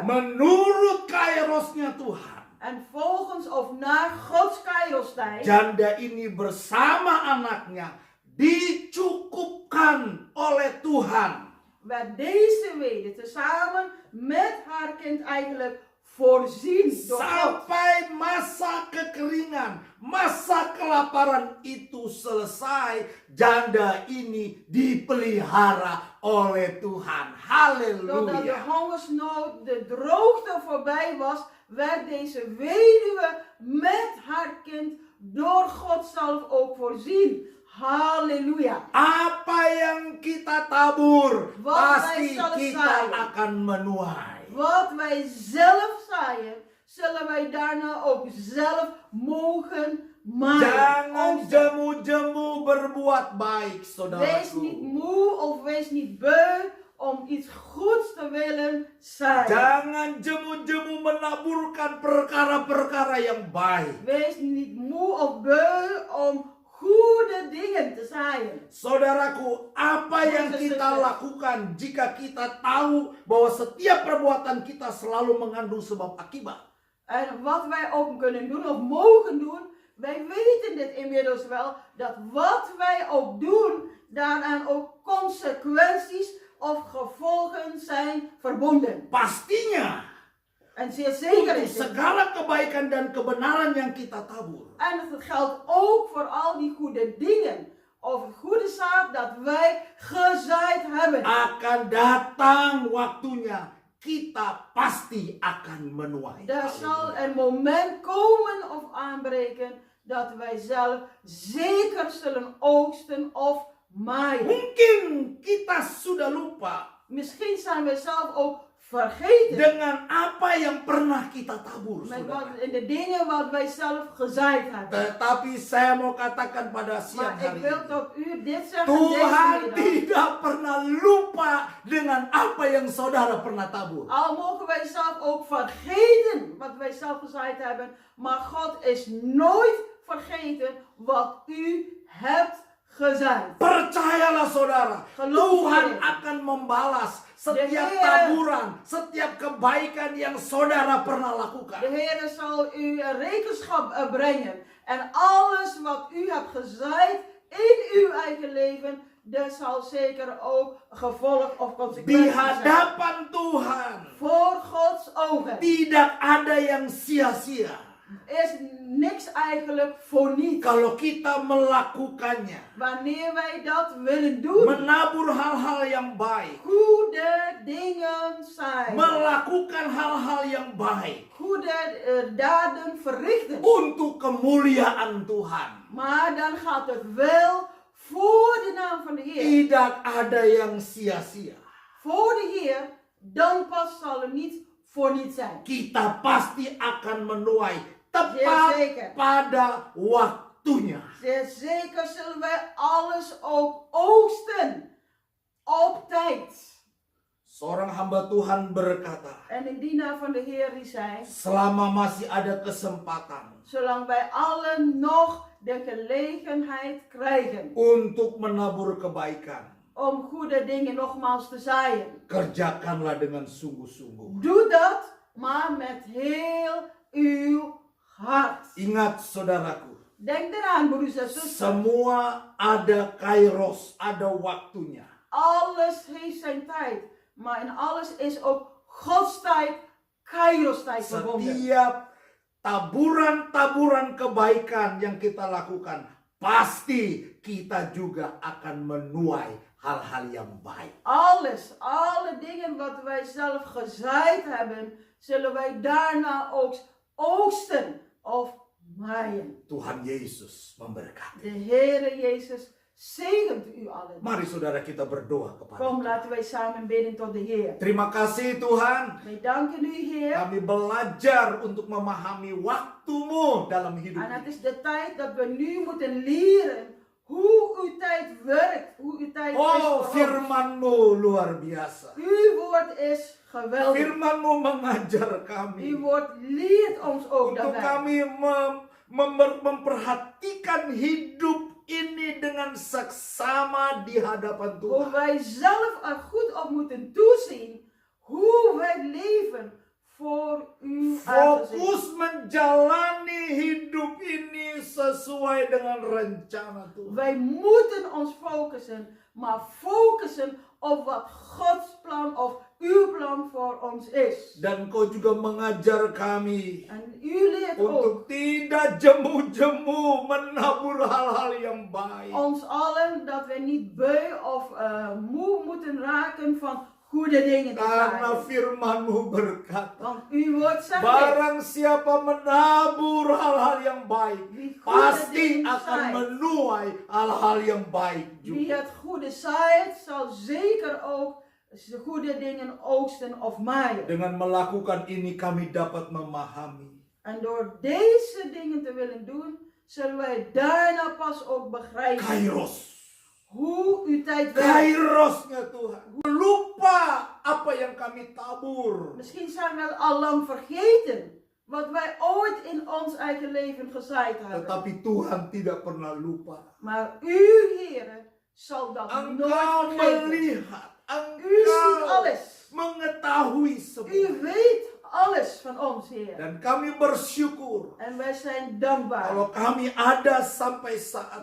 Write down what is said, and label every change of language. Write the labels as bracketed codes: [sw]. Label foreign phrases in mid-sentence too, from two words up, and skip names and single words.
[id] Menurut kairosnya Tuhan, [nl] En volgens of naar Gods kairostijd [id] janda ini bersama anaknya dicukupkan oleh Tuhan. [nl] werd deze weduwe tezamen met haar kind eigenlijk voorzien door God. [id] Sampai masa kekeringan, masa kelaparan itu selesai, janda ini dipelihara oleh Tuhan. [nl] Totdat de [id] Haleluya. [nl] hongersnood, de droogte voorbij was, werd deze weduwe met haar kind door God zelf ook voorzien. Halleluja. [id] Apa yang kita tabur, [nl] Wat [id] pasti [nl] wij zullen [id] kita [nl] zaaien. [id] akan menuai. [nl] Wat wij zelf zaaien, zullen wij daarna ook zelf mogen maaien. [id] Jangan [nl] Oogsten. [id] jemu-jemu berbuat baik, [nl] Wees niet [id] saudaraku. [nl] moe of wees niet beu om iets goeds te willen zaaien. [id] Jangan jemu-jemu menaburkan perkara-perkara yang baik. [nl] Wees niet moe of beu om goede dingen te zaaien. [id] Saudaraku, apa yang kita lakukan jika kita tahu bahwa setiap perbuatan kita selalu mengandung sebab akibat? [nl] En wat wij ook kunnen doen of mogen doen, wij weten dit inmiddels wel, dat wat wij ook doen, daaraan ook consequenties of gevolgen zijn verbonden. [id] Pastinya, [nl] En zeer zeker [id] untuk [nl] is het. [id] segala kebaikan dan kebenaran yang kita tabur, [nl] En dat geldt ook voor al die goede dingen of het goede zaad dat wij gezaaid hebben. [id] akan datang waktunya kita pasti akan menuai. [nl] Er zal een moment komen of aanbreken dat wij zelf zeker zullen oogsten of maaien. [id] Mungkin kita sudah lupa [nl] Misschien zijn we zelf ook vergeten [id] dengan apa yang pernah kita tabur, [nl] met [id] saudara. [nl] in de dingen wat wij zelf gezaaid hebben. [id] Tetapi saya mau katakan pada siang [nl] Maar ik [id] hari [nl] wil [id] ini, [nl] tot u dit zeggen [id] Tuhan [nl] deze middag. [id] tidak pernah lupa dengan apa yang saudara pernah tabur. [nl] Al mogen wij zelf ook vergeten wat wij zelf gezaaid hebben, maar God is nooit vergeten wat u hebt gezaaid. [id] Percayalah saudara, [nl] Geloof [id] Tuhan [nl] erin. [id] akan membalas setiap [nl] Heer. [id] taburan, setiap kebaikan yang saudara pernah [nl] De [id] lakukan. [nl] Heer zal u een rekenschap brengen. En alles wat u hebt gezaaid in uw eigen leven, dat zal zeker ook gevolg of [id] Di [nl] consequenties zijn. [id] hadapan Tuhan [nl] Voor Gods ogen [id] tidak ada yang sia-sia [nl] is niks eigenlijk voor niets. [id] kalau kita melakukannya. [nl] Wanneer wij dat willen doen, [id] Menabur hal-hal yang baik, [nl] goede dingen zijn, [id] melakukan hal-hal yang baik [nl] goede daden verrichten. [id] untuk kemuliaan Tuhan. [nl] Maar dan gaat het wel voor de naam van de Heer. [id] Tidak ada yang sia-sia. [nl] Voor de Heer, dan pas zal het niet voor niets zijn. [id] Kita pasti akan menuai [nl] Zeer [id] tepat [nl] zeker. [id] pada waktunya. [nl] Zeer zeker zullen wij alles ook oogsten op tijd. [id] Seorang hamba Tuhan berkata, [nl] En een dienaar van de Heer die zei, [id] selama masih ada kesempatan [nl] zolang wij allen nog de gelegenheid krijgen [id] untuk menabur kebaikan, [nl] om goede dingen nogmaals te zaaien, [id] kerjakanlah dengan sungguh-sungguh. [nl] doe dat, maar met heel uw hart. [id] Ingat saudaraku, [nl] Denk eraan, broers en zusters. [id] semua ada kairos, ada waktunya. [nl] Alles heeft zijn tijd. Maar in alles is ook Gods tijd, Kairos tijd verbonden. [id] Setiap taburan-taburan kebaikan yang kita lakukan, pasti kita juga akan menuai hal-hal yang baik. [nl] Alles, alle dingen wat wij zelf gezaaid hebben, zullen wij daarna ook oogsten of maaien. [id] Tuhan Yesus memberkati. [nl] De Heere Jezus zegent u allen. [id] Mari saudara kita berdoa kepada [nl] Kom, [id] Tuhan. [nl] laten wij samen bidden tot de Heer. [id] Terima kasih Tuhan. [nl] Wij danken u, Heer. [id] Kami belajar untuk memahami waktumu dalam hidup [nl] En het [id] ini. [nl] is de tijd dat we nu moeten leren hoe uw tijd werkt, hoe uw tijd is [id] Oh, [nl] voor ons. [id] firman-Mu luar biasa. [nl] Uw woord is geweldig. [id] Firman-Mu mengajar [nl] Uw [id] kami [nl] woord leert ons ook [id] untuk [nl] daarbij. [id] kami memperhatikan hidup ini dengan seksama di hadapan [nl] Hoe [id] Tuhan. [nl] wij zelf er goed op moeten toezien hoe wij leven voor uw aangezicht. [id] Fokus menjalani hidup ini sesuai dengan rencana Tuhan. [nl] Wij moeten ons focussen, maar focussen op wat Gods plan of uw plan voor ons is. [id] Dan kau juga mengajar kami [nl] En u leert ook [id] untuk tidak jemu-jemu menabur hal-hal yang baik. [nl] ons allen dat wij niet beu of moe moeten raken van goede dingen te [id] Karena [nl] zaaien. [id] firman-Mu berkata, [nl] Want uw woord zegt dit. [id] barang siapa menabur hal-hal yang baik, [nl] Wie goede [id] pasti [nl] dingen [id] akan [nl] zaait, [id] menuai hal-hal yang baik [nl] wie [id] juga. [nl] het goede zaait, zal zeker ook de goede dingen oogsten of maaien. [id] Dengan melakukan ini kami dapat memahami [nl] En door deze dingen te willen doen, zullen wij daarna pas ook begrijpen [id] kairos. [nl] hoe uw tijd werkt. [id] Kairosnya Tuhan. Lupa apa yang kami tabur. [nl] Misschien zijn we al lang vergeten wat wij ooit in ons eigen leven gezaaid hebben. [id] Tetapi Tuhan tidak pernah lupa. [nl] Maar uw Heere zal dat [id] Engkau [nl] nooit vergeten. [id] melihat, [nl] U ziet [id] Engkau [nl] alles. [id] mengetahui [nl] U [id] semua. [nl] weet alles van ons, Heer. [id] Dan kami bersyukur [nl] En wij zijn dankbaar. [id] kalau kami ada sampai saat